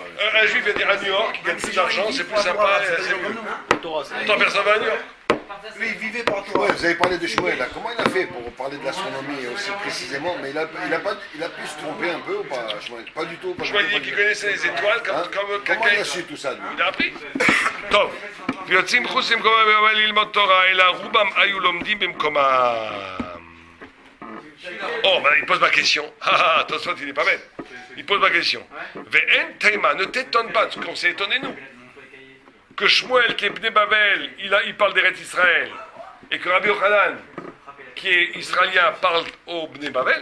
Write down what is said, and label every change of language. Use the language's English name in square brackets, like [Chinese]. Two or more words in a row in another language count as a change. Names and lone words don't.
[French] Un juif va dire à New York, il gagne plus d'argent, c'est plus sympa. C'est comme nous. Torah, c'est. Attends, personne va à New York. lui, il vivait par Ouais, Torah. vous avez parlé de Shmuel, là. Comment il a fait pour parler de l'astronomie aussi précisément? Mais il a pu se tromper un peu ou pas, Shmuel? Pas du tout. Pas Je du tout, m'as pas dit du qu'il tout. connaissait les étoiles comme, Hein? comme Comment quelqu'un. il a su tout ça, lui? Il a appris. [Hebrew] טוב, ויוצאים חוץ למקומם ובאים ללמוד תורה, אלא רובם היו לומדים במקומם. [French] Oh, maintenant il pose ma question. Attention, il n'est pas bête. Il pose ma question. [Hebrew] ואין תימה, [French] ne t'étonne pas, parce qu'on s'est étonné nous. Que Shmuel, qui est [Hebrew] בני בבל, [French] il parle d'Eretz Israël, et que Rabbi Yochanan, qui est israélien, parle au Bnei Bavel.